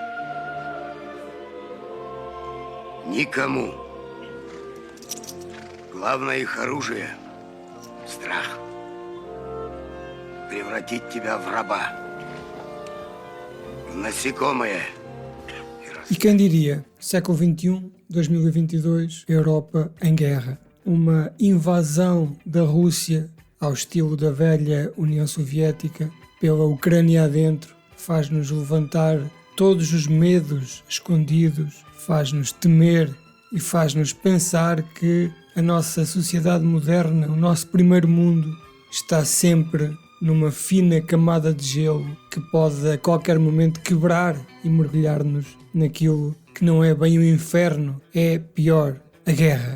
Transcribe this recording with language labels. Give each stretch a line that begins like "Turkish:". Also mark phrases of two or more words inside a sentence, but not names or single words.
Russian: Никому. Главное их оружие — страх. Превратить тебя в раба, в насекомое.
Portuguese: E quem diria, século XXI, 2022, Europa em guerra. Uma invasão da Rússia ao estilo da velha União Soviética pela Ucrânia adentro faz-nos levantar todos os medos escondidos, faz-nos temer e faz-nos pensar que a nossa sociedade moderna, o nosso primeiro mundo, está sempre numa fina camada de gelo que pode a qualquer momento quebrar e mergulhar-nos naquilo que não é bem o inferno, é pior, a guerra.